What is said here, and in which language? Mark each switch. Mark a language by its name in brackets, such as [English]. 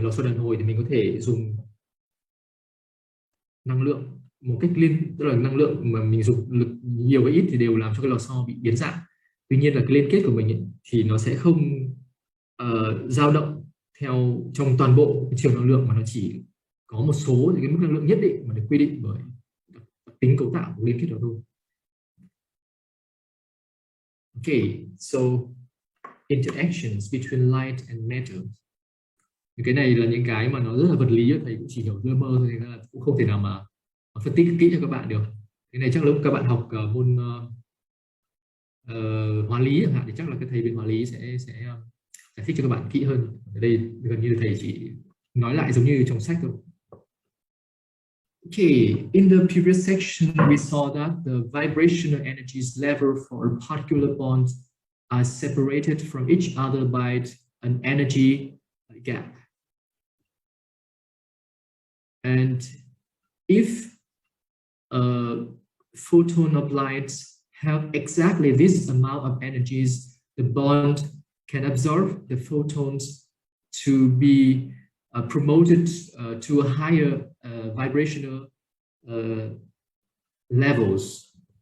[Vietnamese] Lò xo đàn hồi thì mình có thể dùng năng lượng một cách tức là năng lượng mà mình dùng lực nhiều hay ít thì đều làm cho cái lò xo bị biến dạng. Tuy nhiên là cái liên kết của mình ấy, thì nó sẽ không dao động theo trong toàn bộ chiều năng lượng, mà nó chỉ có một số những cái mức năng lượng nhất định mà được quy định bởi đặc tính cấu tạo của liên kết đó thôi. [English] Okay, so interactions between light and matter. [Vietnamese] Cái này là những cái mà nó rất là vật lý, thầy cũng chỉ hiểu lơ mơ thôi, nên là cũng không thể nào mà phân tích kỹ cho các bạn được. Cái này chắc lúc các bạn học môn hóa lý chẳng hạn thì chắc là cái thầy bên hóa lý sẽ giải thích cho các bạn kỹ hơn. Ở đây gần như thầy chỉ nói lại giống như trong sách thôi. [English] Okay, in the previous section we saw that the vibrational energies level for a particular bond are separated from each other by an energy gap. And if a photon of light have exactly this amount of energies, the bond can absorb the photons to be promoted to a higher vibrational levels.